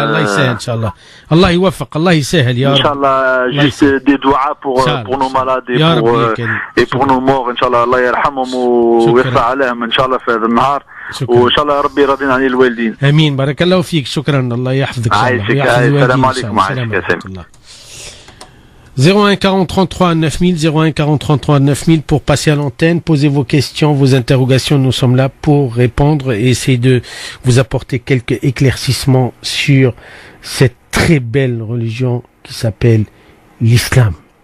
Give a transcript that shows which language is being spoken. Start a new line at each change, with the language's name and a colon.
Arabic: Allah يسهل, Inch'Allah. Allah يوفق, Allah يسهل, ya
French: Inch'Allah, juste des doigts pour nos malades et pour nos morts, Inch'Allah.
Arabic: Allah يرحمهم ويرفع عليهم, Inch'Allah, في هذا النهار. وإن شاء الله ربي راضين عن الوالدين. آمين, بارك الله فيك, شكرا, الله يحفظك. السلام عليكم.
French: 01 40 33 9000, 01 40 33 9000 pour passer à l'antenne, posez vos questions, vos interrogations, nous sommes là pour répondre et essayer de vous apporter quelques éclaircissements sur cette très belle religion qui s'appelle l'islam.